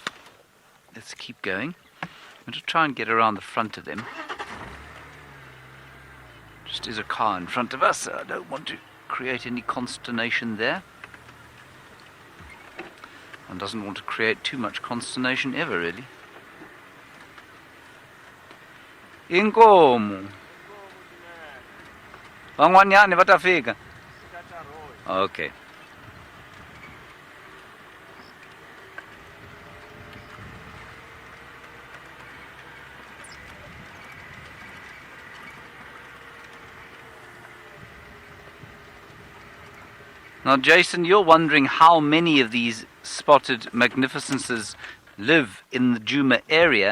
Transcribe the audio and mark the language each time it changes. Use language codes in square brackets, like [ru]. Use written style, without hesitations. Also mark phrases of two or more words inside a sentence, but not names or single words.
[en] Let's keep going. I'm going to try and get around the front of them. Just is a car in front of us, so I don't want to create any consternation there. One doesn't want to create too much consternation ever, really. [ts] Inkomo. Van'wanyani va ta fika. [en] Okay. Now, Jason, you're wondering how many of these spotted magnificences live in the Djuma area.